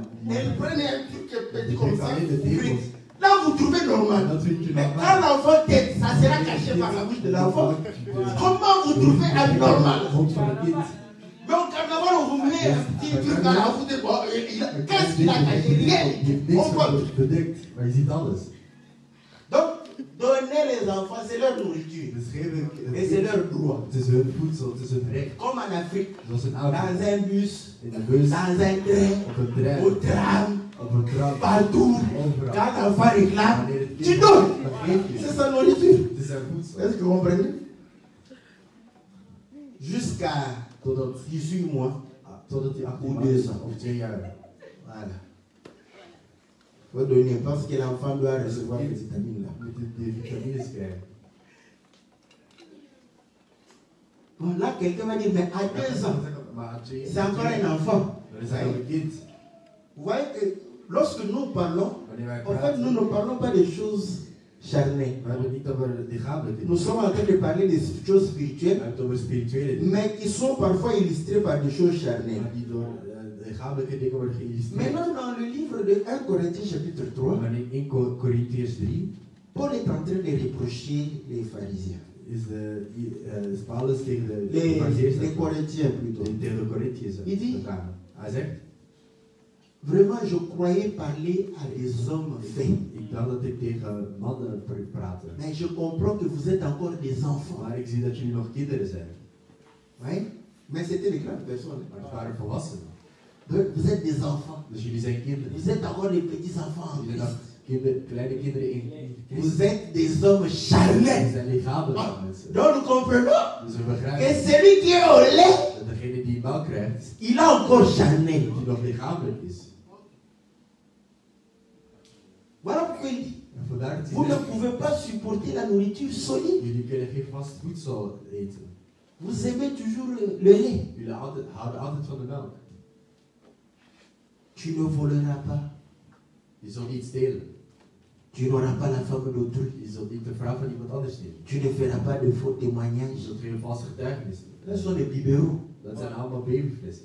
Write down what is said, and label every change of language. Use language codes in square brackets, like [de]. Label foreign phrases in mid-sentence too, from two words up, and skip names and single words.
[fr] Elle prenait un truc petit comme ça. [nl] alleen de tepels. [fr] Là, vous trouvez normal. [nl] Dat vind je [fr] Mais [nl] normaal. [fr] quand l'enfant tête, ça sera caché par la bouche de l'enfant. Comment vous trouvez abnormal? [nl] Mond van het kind. [fr] Mais au carnaval, on vous met un petit truc à la foute. Qu'est-ce qu'il a caché? Rien. [nl] Je hebt [fr] On [nl] niks [fr] voit. [nl] bedekt, maar je ziet alles. [fr] Donc, donner les enfants, c'est leur nourriture. [nl] Dus geven [fr] Et c'est leur droit. [nl] het is hun voedsel, het is hun recht. [fr] Comme en Afrique, [nl] Zoals in [fr] dans [nl] Afrika, [fr] un bus, [nl] in de bus, [fr] dans un train, [nl] op een trein, [fr] au tram, [nl] op een tram, [fr] partout. [nl] overal. [fr] Quand l'enfant réclame, [nl] Wanneer het [fr] tu [nl] kind [fr] donnes. [nl] dat geef je. [fr] C'est sa nourriture. [nl] Het is zijn voedsel. [fr] Est-ce que vous comprenez? Jusqu'à [nl] Totdat [fr] 18 mois. [nl] Totdat hij 18 [fr] Ou [nl] maanden 2 is, [fr] ans. [nl] of 2 jaar. [fr] Voilà. Il faut donner parce que l'enfant doit recevoir les vitamines là. [nl] Moet de vitamines krijgen. [fr] Bon, là, quelqu'un va dire, mais à 2 ans, [nl] Maar aan 2 [fr] c'est encore un enfant. [nl] Dan is hij nog een kind. [fr] Vous voyez que lorsque nous parlons, [nl] Wanneer wij [fr] en fait, [nl] praten, [fr] nous ne parlons pas des choses charnelles. [nl] we hebben het niet over lichamelijke [fr] Nous [nl] dingen. [fr] sommes en train de parler des choses [nl] We [fr] spirituelles, [nl] hebben het over spirituele dingen. [fr] mais qui sont parfois illustrées par des choses [nl] Maar [fr] charnelles. [nl] die door lichamelijke dingen worden geïllustreerd. [fr] Maintenant, dans le livre de 1 Corinthiens chapitre 3, [nl] Maar in 1 Corinthiërs 3 [fr] Paul est en train de reprocher les pharisiens. [nl] is Paulus tegen de [fr] Les [nl] Farizeeërs [fr] Corinthiens plutôt. [nl] tegen de Corinthiërs [fr] Il dit- [nl] gegaan. Hij zegt, [fr] Vraiment, je croyais parler à des hommes faits. [nl] ik dacht dat ik tegen mannen praatte. [fr] Mais je comprends que vous êtes encore des enfants. [nl] Maar ik zie dat jullie nog kinderen zijn. [fr] Oui? Mais c'était des grandes personnes. [nl] Maar het waren volwassenen. [fr] Donc, vous êtes des enfants. [nl] Dus jullie zijn kinderen. [fr] Vous êtes encore des petits enfants en [nl] Jullie zijn [fr] Christ. [nl] nog kleine kinderen in [fr] Vous [nl] Christus. [fr] êtes des hommes [nl] Jullie [fr] charnels. [nl] zijn lichamelijke mensen. [fr] Donc nous comprenons [nl] Dus we [fr] que [nl] begrijpen [fr] celui qui est au lait, [nl] dat degene die melk krijgt, [fr] il a encore charnel. [nl] die nog lichamelijk is. [fr] Voilà pourquoi il dit, [nl] En vandaar dat [fr] vous [nl] hij [fr] ne [nl] zegt, [fr] pouvez pas supporter la nourriture solide. [nl] jullie kunnen geen vast voedsel eten. [fr] Vous aimez toujours le lait. [nl] Jullie houden altijd van de melk. [fr] Tu ne voleras pas. [nl] Je zult niet stelen. [fr] Tu n'auras pas la femme d'autrui. [nl] Je zult niet de vrouw van iemand anders stelen. [fr] Tu ne feras pas de faux [nl] Je [fr] témoignages. [nl] zult geen valse getuigenissen. [fr] Ce sont des biberons. [nl] Dat zijn allemaal babyflessen.